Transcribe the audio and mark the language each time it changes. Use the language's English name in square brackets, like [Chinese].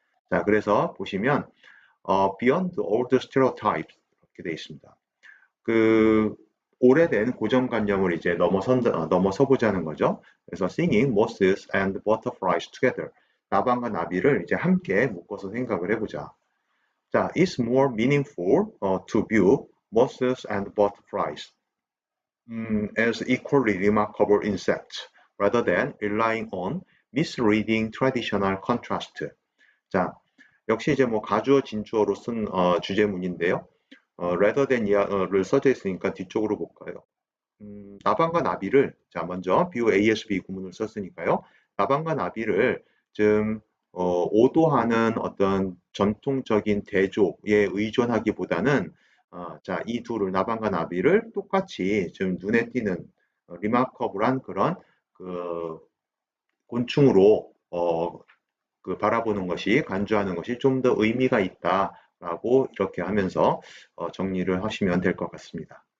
[Korean] 자, 그래서 보시면 [English] beyond all the stereotypes [Korean] 이렇게 되어 있습니다. 그 오래된 고정관념을 이제 넘어서 보자는 거죠. [English] 그래서 singing mosses and butterflies together. [Korean] 나방과 나비를 이제 함께 묶어서 생각을 해보자. [English] 자, it's more meaningful to view mosses and butterflies as equally remarkable insects rather than relying on misreading traditional contrast. [Korean] 자, 역시 이제 뭐 가주어 진주어로 쓴 주제문인데요. rather than을 써져 있으니까 뒤쪽으로 볼까요? 나방과 나비를 자 먼저 비유 ASB 구문을 썼으니까요. 나방과 나비를 좀 오도하는 어떤 전통적인 대조에 의존하기보다는 자, 이 둘을 나방과 나비를 똑같이 좀 눈에 띄는 리마커블한 그런 그 곤충으로 그 바라보는 것이 간주하는 것이 좀 더 의미가 있다라고 이렇게 하면서 정리를 하시면 될 것 같습니다.